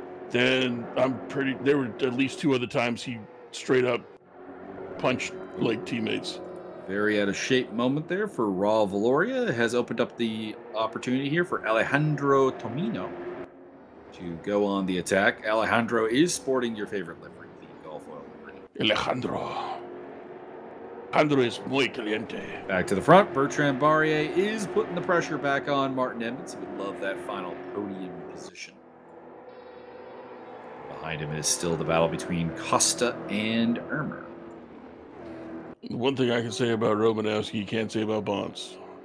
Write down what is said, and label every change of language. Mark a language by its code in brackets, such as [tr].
[en] Then there were at least 2 other times he straight up punched like teammates. Very out of shape moment there for Raw Valoria. It has opened up the opportunity here for Alejandro Tomino to go on the attack. Alejandro is sporting your favorite livery, the Gulf Oil livery. [es] Alejandro es muy caliente. [en] Back to the front, Bertrand Barrier is putting the pressure back on Martin Emmons. He would love that final podium position. Behind him is still the battle between Costa and Ermer. One thing I can say about Romanowski, you can't say about Bonds.